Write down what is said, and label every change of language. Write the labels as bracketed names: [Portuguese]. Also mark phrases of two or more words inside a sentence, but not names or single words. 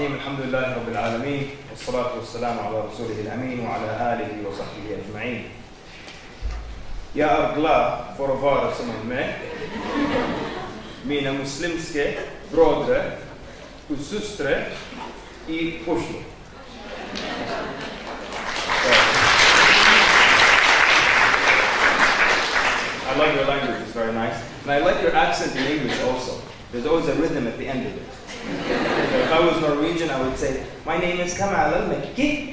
[Arabic] الحمد لله رب العالمين والصلاة والسلام على رسوله الأمين وعلى آله وصحبه أجمعين. [Swedish] Jag är glad för att vara som med mina muslimska bröder och systrar i Oslo. [English] I love your language, it's very nice. And I like your accent in English also. There's always a rhythm at the end of it. If I was Norwegian, I would say, my name is Kamal el Mekki.